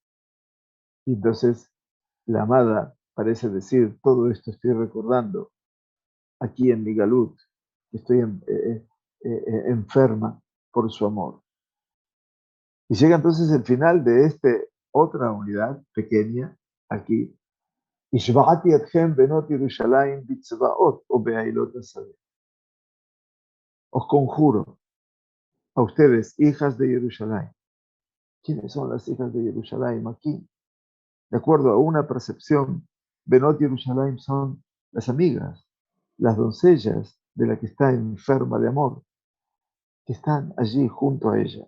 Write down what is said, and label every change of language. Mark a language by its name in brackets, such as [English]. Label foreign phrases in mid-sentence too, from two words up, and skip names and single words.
[Spanish] Y entonces la amada parece decir, todo esto estoy recordando aquí en mi galut, estoy enferma por su amor. Y llega entonces el final de esta otra unidad pequeña, aquí, [Hebrew] השבעתי אתכם בנות ירושלים בצבאות או באילות השדה. [Spanish] Os conjuro a ustedes, hijas de Jerusalén. ¿Quiénes son las hijas de Jerusalén aquí? De acuerdo a una percepción, Benot Jerusalén son las amigas, las doncellas de la que está enferma de amor, que están allí junto a ella.